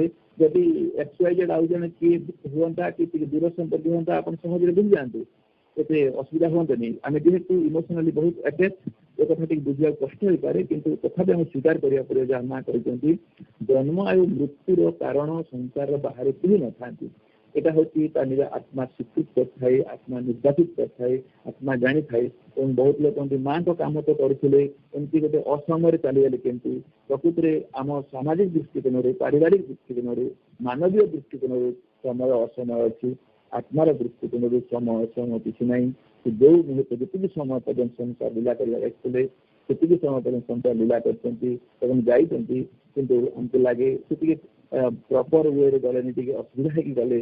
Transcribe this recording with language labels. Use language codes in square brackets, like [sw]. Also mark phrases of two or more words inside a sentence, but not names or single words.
[or] ଯଦି XYZ ଆଉ ଜଣେ କିଏ ହୁଅନ୍ତା କି ଟିକେ ଦୂର ସମ୍ପର୍କ ହୁଅନ୍ତା, ଆପଣ ସହଜରେ ବୁଝିଯାଆନ୍ତୁ, ଏତେ ଅସୁବିଧା ହୁଅନ୍ତାନି। ଆମେ ଯେହେତୁ ଇମୋସନାଲି ବହୁତ ଆଟାଚ, ଏ କଥା ଟିକେ ବୁଝିବାକୁ କଷ୍ଟ ହେଇପାରେ, କିନ୍ତୁ ତଥାପି ଆମେ ସ୍ୱୀକାର କରିବାକୁ ପଡ଼ିବ ଯାହା ମା କହିଛନ୍ତି, ଜନ୍ମ ଆଉ ମୃତ୍ୟୁର କାରଣ ସଂସାରର ବାହାରେ କେହି ନଥାନ୍ତି। [bn] এটা হচ্ছে তা নিজ আত্মা স্বীকৃত [or] କରିଥାଏ, ଆତ୍ମା ନିର୍ବାଚିତ କରିଥାଏ, ଆତ୍ମା ଜାଣିଥାଏ। ଏବଂ ବହୁତ ଲୋକ ମାଙ୍କ କାମ ତ କରୁଥିଲେ, ଏମିତି ଗୋଟେ ଅସମୟରେ ଚାଲିଗଲେ କେମିତି? ପ୍ରକୃତିରେ ଆମ ସାମାଜିକ ଦୃଷ୍ଟିକୋଣରୁ, ପାରିବାରିକ ଦୃଷ୍ଟିକୋଣରୁ, ମାନବୀୟ ଦୃଷ୍ଟିକୋଣରୁ ସମୟ ଅସମୟ ଅଛି। ଆତ୍ମାର ଦୃଷ୍ଟିକୋଣରୁ ସମୟ ଅସମୟ କିଛି ନାହିଁ। ଯୋଉ ମୁହୂର୍ତ୍ତ ଯେତିକି ସମୟ ପର୍ଯ୍ୟନ୍ତ ସଂସାର ଲୀଳା କରିବାକୁ ଆସିଥିଲେ, ସେତିକି ସମୟ ପର୍ଯ୍ୟନ୍ତ ସଂସାର ଲୀଳା କରିଛନ୍ତି ଏବଂ ଯାଇଛନ୍ତି, କିନ୍ତୁ ଆମକୁ ଲାଗେ ସେତିକି [en] proper way [or] ଗଲେନି, ଟିକେ ଅସୁବିଧା ହେଇକି ଗଲେ।